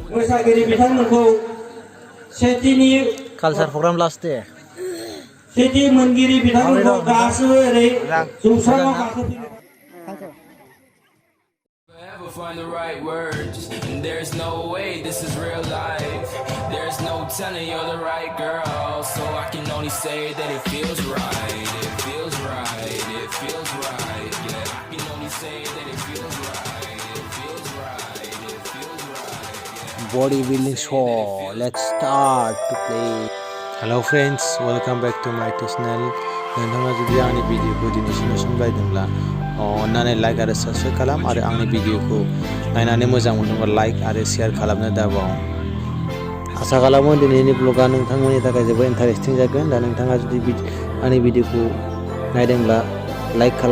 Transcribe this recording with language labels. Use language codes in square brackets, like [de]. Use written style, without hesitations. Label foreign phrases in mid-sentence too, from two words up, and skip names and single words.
[brx] मोसागिरि बिथांमोनखौ सेथिनि [en] culture program last day [brx] सेथि मोनगिरि बिथांमोनखौ गासैबो ओरै जौस्राङाव गाखोफैनो [en] Ever find the right words, and there's no way this is real life. There's no telling you're the right girl, so I can only say that it feels right. It feels right. It feels right. Yeah, I can only say that it feels right. It feels right. It feels right. Yeah. bodybuilding show. Let's start to play. Hello friends, welcome back to my channel. [brx] नोंथाङा जुदि आंनि भिडिअखौ दिनैसिम नुसनबायदोंब्ला अन्नानै लाइक आरो साबस्क्राइब खालाम आरो आंनि भिडिअखौ नायनानै मोजां मोनोब्ला लाइक आरो शेयार खालामनो दाबाव। आसा खालामो दिनैनि ब्लगा नोंथांमोननि थाखाय जोबोद इन्टारेस्टिं जागोन। दा नोंथाङा जुदि आंनि भिडिअखौ नायदोंब्ला लाइक खालाम।